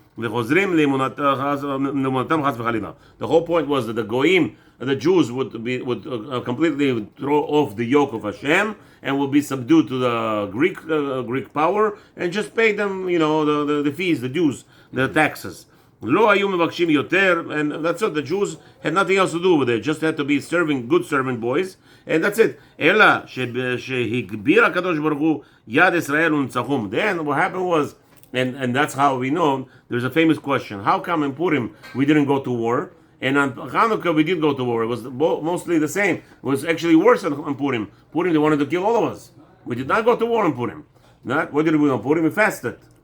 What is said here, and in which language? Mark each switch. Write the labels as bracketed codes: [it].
[he] וחוזרים לאמונתם חס וחלילה. [en] The whole point was that the goyim, the Jews would completely throw off the yoke of Hashem and would be subdued to the Greek power and just pay them, the fees, the dues, the taxes. [he] לא היו מבקשים יותר, and that's it. The Jews had nothing else to do with it. [en] Just had to be good servant boys, and that's it. [he] אלא שהגביר הקדוש ברוך הוא יד ישראל ונצחום. [en] Then what happened was, and that's how we know, there's a famous question. How come in Purim we didn't go to war? And on Hanukkah we did go to war. It was mostly the same. It was actually worse on Purim. Purim, they wanted to kill all of us. We did not go to war on Purim. What did we do on Purim? We fasted.